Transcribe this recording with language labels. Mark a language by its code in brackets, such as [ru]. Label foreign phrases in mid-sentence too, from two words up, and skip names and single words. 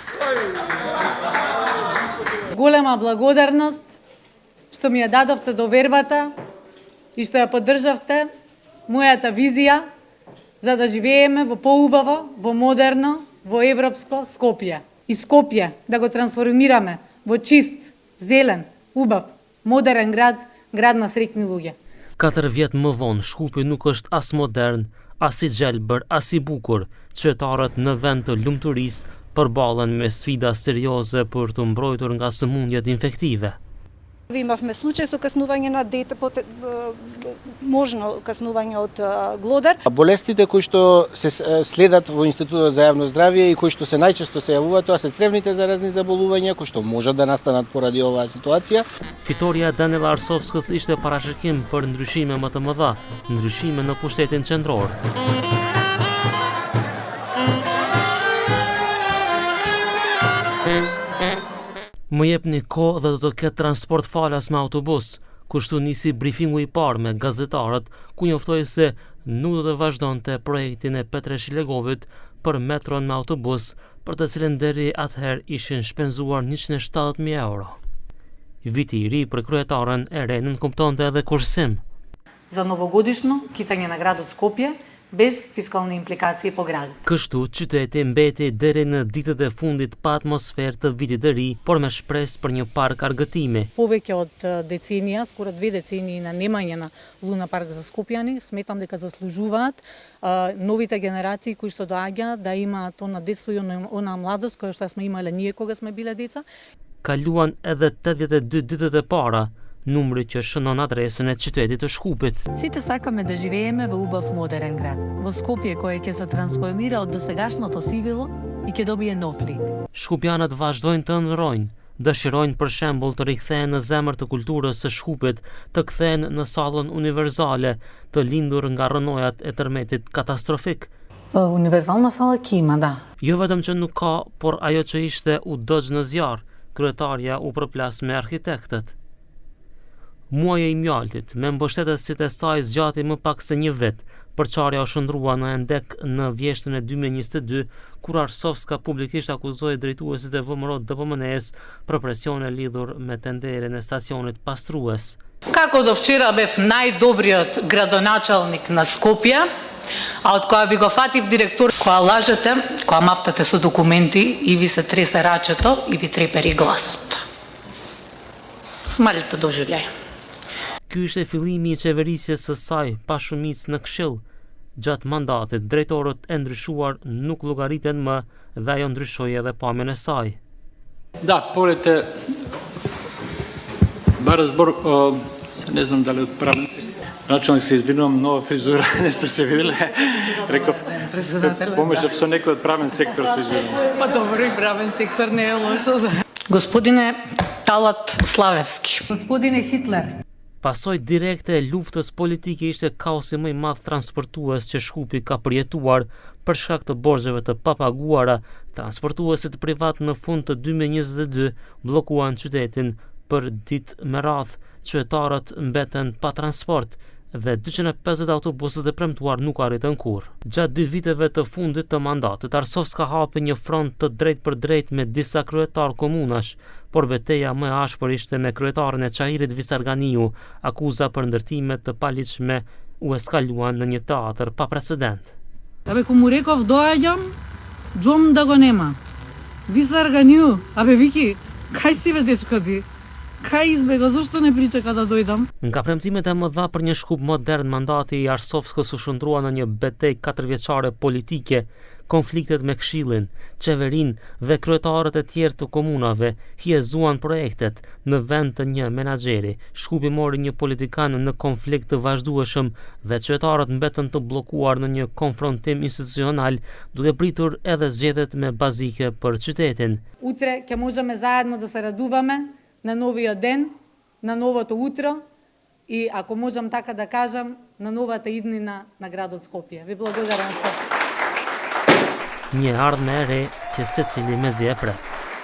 [mk] Голема благодарност што ми ја дадовте довербата и што ја поддржавте мојата визија за да живееме во поубаво, во модерно, во европско Скопје. И Скопје да го трансформираме во чист, зелен, убав, модерен град, град на среќни луѓе. [sq] 4 vjet më vonë, Shkupi nuk është as modern, as I gjelbër, as I bukur. Qytetarët në vend të lumturisë përballen me sfida serioze për të mbrojtur nga sëmundjet infektive. [mk] Имавме случај со каснување на дете, можно каснување од глодар. Болестите кои што се следат во Институтот за јавно здравје и кои што се најчесто се јавуваат, тоа се цревните заразни заболувања, кои што можат да настанат поради оваа ситуација. [sq] Fitoria e Danela Arsovskës ishte parashikim për ndryshime më të mëdha, ndryshime në pushtetin qendror. Më jepni kohë dhe do të ketë transport falas me autobus, kështu nisi brifingu I parë me gazetarët, ku njoftoi se nuk do të vazhdonte projektin e Petre Shilegovit për metron me autobus, për të cilën deri atëherë ishin shpenzuar 170.000 euro. Viti I ri për kryetaren e re nënkumptonte edhe kursim. [mk] За новогодишно китање на градот Скопје без фискални импликации по градот. [sq] Kështu, qyteti mbeti deri në ditët e fundit pa atmosferë të vitit të ri, por me shpresë për një park argëtimi. [mk] Повеќе од деценија, скоро 2 децении на немање на Луна парк за скопјани, сметам дека заслужуваат новите генерации кои што доаѓаат да имаат она детство и она младост која што сме имале ние кога сме биле деца. [sq] Kaluan edhe 82 ditët e para, numri që shënon adresën e qytetit të Shkupit. [mk] Сите сакаме да живееме во убав модерен град, во Скопје кое ќе се трансформира од досегашното сивило и ќе добие нов лик. [sq] Shkupjanët vazhdojnë të ëndrrojnë, dëshirojnë për shembull të rikthehen në zemër të kulturës së Shkupit, të kthehen në sallën univerzale, të lindur nga rënojat e tërmetit katastrofik. [mk] Универзална сала ќе има, да. [sq] Jo vetëm që nuk ka, por ajo që ishte u dogj në zjarr, kryetarja u përplas me arkitektët. Muaji I mjaltit, me mbështetësit e saj zgjati më pak se një vit, përçarja u shndrua në endek në vjeshtën e 2022, kur Arsovska publikisht akuzoi drejtuesit e VMRO DPMNE-s për presione lidhur me tenderin e stacionit pastrues. [mk] Како до вчера бев најдобриот градоначалник на Скопје, а од која ви го фатив директор, која лажете, која маптате со документи и ви се тресе рачето и ви трепери гласот. [sr] Смалите доживљај. [sq] Ky ishte fillimi I qeverisjes së saj pa shumicë në Këshill. Gjatë mandatit, drejtorët e ndryshuar nuk llogariten më dhe ajo ndryshoi edhe pamjen e saj. [mk] Да, поред бар разбор, не знам дали од правен началник се извинувам, нова фризура, не сте се виделе. Реков, помислев со некој од правен сектор се извинувам. Па добро, и правен сектор не е лошо. Господине Талат Славевски. Господине Хитлер. [sq] Pasoj direkte e luftës politike ishte kaosi më I madh transportues që Shkupi ka përjetuar për shkak të borxheve të papaguara. Transportuesit privat në fund të 2022 bllokuan qytetin për ditë me radhë. Qytetarët mbeten pa transport dhe 250 autobuset e premtuar nuk arritën kurrë. Gjatë 2 viteve të fundit të mandatit, Arsovska hapi një front të drejt për drejt me disa kryetar komunash, por betejë më e ashpër ishte me kryetarin e Çahirit Visarganiu, akuza për ndërtime të paligjshme u eskaluan në një teatër pa precedent. [mk] Абе кому реков доаѓам, Джон да го нема. Висарганиу, абе вики, кај си бе дечко ти? Ка избега, зошто не причека да дојдам? [sq] Nga premtimet e mëdha për një Shkup modern, mandati I Arsovskës u shndrua në një betejë 4-vjeçare politike. Konfliktet me Këshillin, qeverinë dhe kryetarët e tjerë të komunave hiezuan projektet në vend të një menaxheri. Shkupi mori një politikan në konflikt të vazhdueshëm dhe qytetarët mbetën të bllokuar në një konfrontim institucional, duke pritur edhe zgjedhjet me bazike për qytetin. [mk] Утре ќе можеме заедно да се радуваме на новиот ден, на новото утро и, ако можам така да кажам, на новата иднина на градот Скопје. Ви благодарам се. [sq] Një ardhme e re që secili mezi e pret.